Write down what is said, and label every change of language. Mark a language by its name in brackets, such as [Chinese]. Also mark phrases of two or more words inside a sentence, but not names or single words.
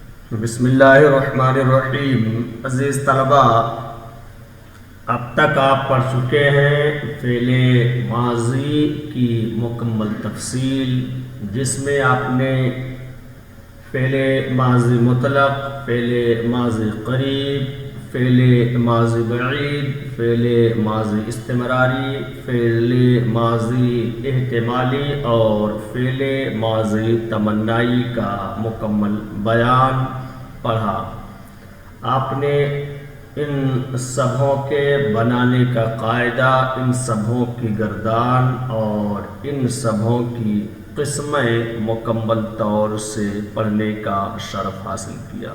[Arabic] بسم اللہ الرحمن الرحیم۔ [Urdu] عزیز طلبہ، اب تک آپ پڑھ چکے ہیں فعل ماضی کی مکمل تفصیل، جس میں آپ نے فعل ماضی مطلق، فعل ماضی قریب، فعل ماضی بعید، فعل ماضی استمراری، فعل ماضی احتمالی اور فعل ماضی تمنائی کا مکمل بیان پڑھا۔ آپ نے ان سبھوں کے بنانے کا قاعدہ، ان سبھوں کی گردان اور ان سبھوں کی قسمیں مکمل طور سے پڑھنے کا شرف حاصل کیا۔